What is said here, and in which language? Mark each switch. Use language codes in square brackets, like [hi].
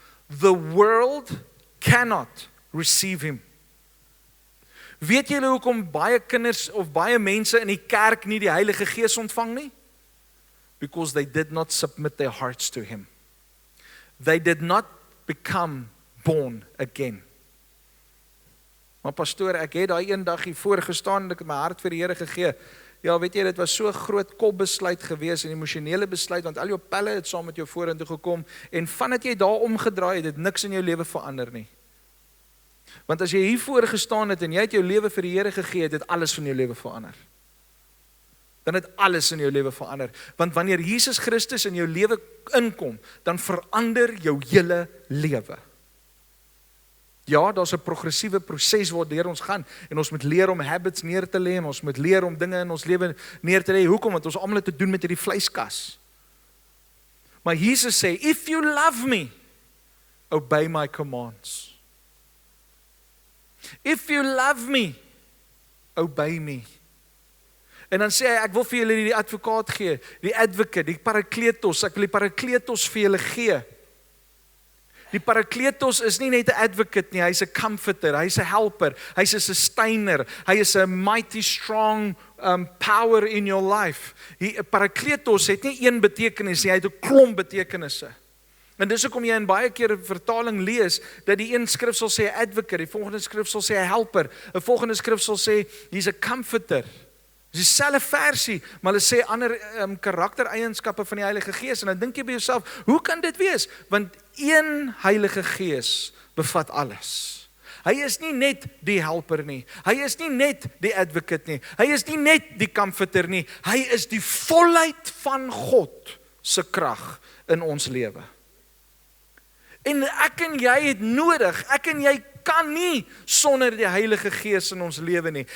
[en] The world cannot receive him. [af] Weet julle hoekom baie kinders of baie mense in die kerk nie die Heilige Gees ontvang nie? [en] Because they did not submit their hearts to him. They did not become born again. [af] Maar pastoor, ek het daai eendag hier voor gestaan en ek het my hart vir die Here gegee. Ja, weet jy, dit was so 'n groot kopbesluit gewees, 'n emosionele besluit, want al jou pelle het saam met jou vorentoe gekom, en vandat jy daar omgedraai het, het niks in jou lewe verander nie. Want as jy hier voor gestaan het, en jy het jou lewe vir die Here gegee, het alles van jou lewe verander. Dan het alles in jou lewe verander. Want wanneer Jesus Christus in jou lewe inkom, dan verander jou hele lewe. Ja, daar's 'n progressiewe proses waardeur ons gaan, en ons moet leer om habits neer te lê, en ons moet leer om dinge in ons lewe neer te lê. Hoekom? Want ons almal het te doen met hierdie vleiskas. Maar Jesus sê, [en] if you love me, obey my commands. If you love me, obey me. [af] En dan sê hy, ek wil vir julle die advokaat gee, die advocate, die parakletos, ek wil die parakletos vir julle gee. Die parakletos is nie net 'n advocate nie, hy's 'n comforter, hy's 'n helper, hy's 'n sustainer, hy is 'n [en] mighty strong power in your life. [af] Parakletos het nie een betekenis nie, hy het 'n klomp betekenisse. En dis hoekom jy in baie keer 'n vertaling lees, dat die een skrif sal sê advocate, die volgende skrif sal sê 'n helper, 'n volgende skrif sal sê [en] he's a comforter. [af] Dis dieselfde versie, maar hulle sê ander karaktereienskappe van die Heilige Gees, en dan dink jy by jouself, hoe kan dit wees? Want een Heilige Gees bevat alles. Hy is nie net die helper nie, hy is nie net die advocate nie, hy is nie net die comforter nie, hy is die volheid van God se krag in ons lewe. En ek en jy het nodig, ek en jy kan nie sonder die Heilige Gees in ons lewe nie.